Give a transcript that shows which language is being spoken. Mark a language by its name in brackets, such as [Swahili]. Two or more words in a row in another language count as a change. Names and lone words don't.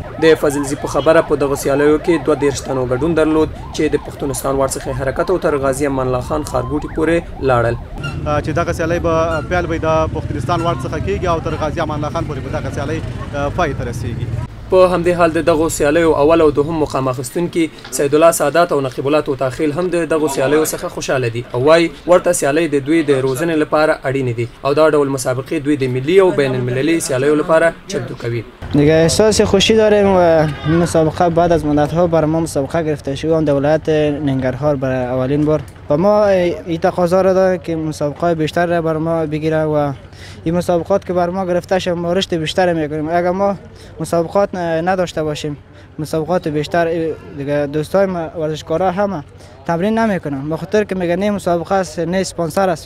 [Pashto] د فضلزي په خبره په دغه سیالیو کې 22 تنو ګډون درلود چې د پښتونستان وار څخه حرکت او تر غازي امان الله خان ښارګوټي پورې لاړل چې دغه سیالۍ به پیل به د پښتونستان وار څخه کیږي او تر غازي امان الله خان پورې به دغه سیالۍ پای ته رسیږي. په همدې حال د دغو سیالیو اول او دوهم مقام اخیستونکي سید الله سادات او نقیب الله توتاخیل هم د دغو سیالیو څخه خوشحاله دي او وايي ورته سیالۍ د دوی د روزنې لپاره اړینې دي او دا ډول مسابقې دوی د ملي او بین المللي سیالیو لپاره چمتو کوي. [Persian] دیگه احساس خوشی داریم و این مسابقه بعد از مدت‌ها برای ما مسابقه گرفته شده اون ولایت ننگرهار برای اولین بار و ما این تقاضا را داریم که مسابقات بیشتر را برای ما بگیره و این مسابقات که برای ما گرفته شده ما رشد بیشتر میکنیم. اگر ما مسابقات نداشته باشیم مسابقات بیشتر دیگه دوستای ما ورزشکارا همه تمرین نمیکنن به خاطر که میگن این مسابقه است نه اسپانسر است.